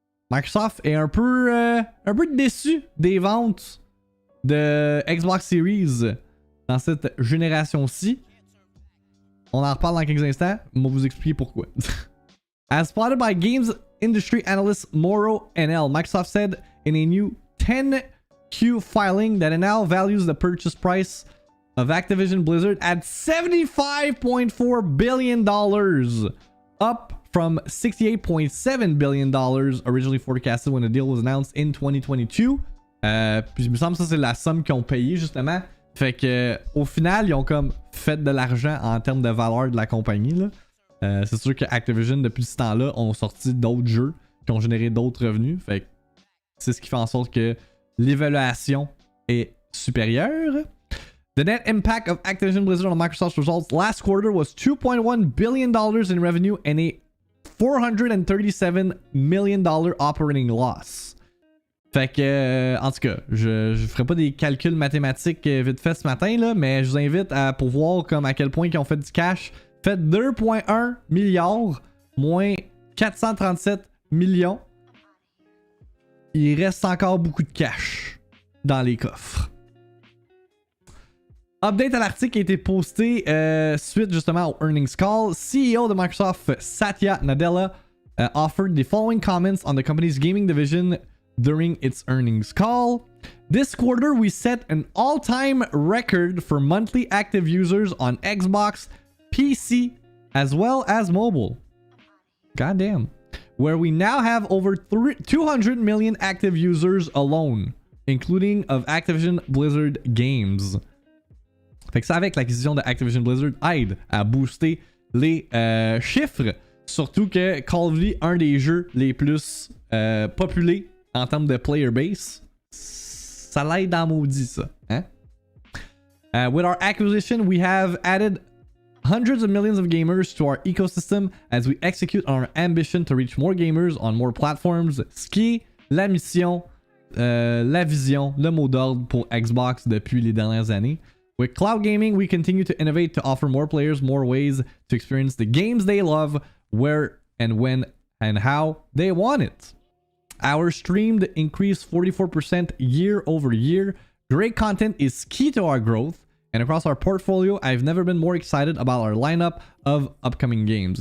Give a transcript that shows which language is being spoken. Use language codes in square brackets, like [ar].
[fr] Microsoft est un peu déçu des ventes de Xbox Series dans cette génération-ci. On en reparle dans quelques instants. On va vous expliquer pourquoi. [en] As spotted by games industry analyst Morrow NL, Microsoft said in a new 10Q filing that it now values the purchase price of Activision Blizzard at $75.4 billion. Up from $68.7 billion originally forecasted when the deal was announced in 2022. [fr] Puis il me semble que ça c'est la somme qu'ils ont payé justement. Fait que au final, ils ont comme fait de l'argent en termes de valeur de la compagnie. Là. C'est sûr que Activision depuis ce temps-là ont sorti d'autres jeux qui ont généré d'autres revenus. Fait que c'est ce qui fait en sorte que l'évaluation est supérieure. [en] The net impact of Activision Blizzard on Microsoft's results last quarter was $2.1 billion in revenue and a $437 million operating loss. [fr] Fait que, en tout cas, je ferai pas des calculs mathématiques vite fait ce matin, là, mais je vous invite pour voir comme à quel point ils ont fait du cash. Faites 2,1 milliards moins 437 millions. Il reste encore beaucoup de cash dans les coffres. Update à l'article qui a été posté suite justement au earnings call. [en] CEO de Microsoft Satya Nadella offered the following comments on the company's gaming division during its earnings call. This quarter, we set an all-time record for monthly active users on Xbox, PC, as well as mobile. Goddamn. Where we now have over 200 million active users alone, including of Activision Blizzard games. [fr] Fait que ça, avec l'acquisition de Activision Blizzard, aide à booster les chiffres. Surtout que Call of Duty, un des jeux les plus populés en termes de player base, ça l'aide dans maudit, ça. Hein? [en] With our acquisition, we have added hundreds of millions of gamers to our ecosystem as we execute on our ambition to reach more gamers on more platforms. [fr] Ce qui est la mission, la vision, le mot d'ordre pour Xbox depuis les dernières années. [en] With cloud gaming, we continue to innovate to offer more players more ways to experience the games they love, where and when and how they want it. Our streamed increased 44% year over year. Great content is key to our growth. And across our portfolio, I've never been more excited about our lineup of upcoming games.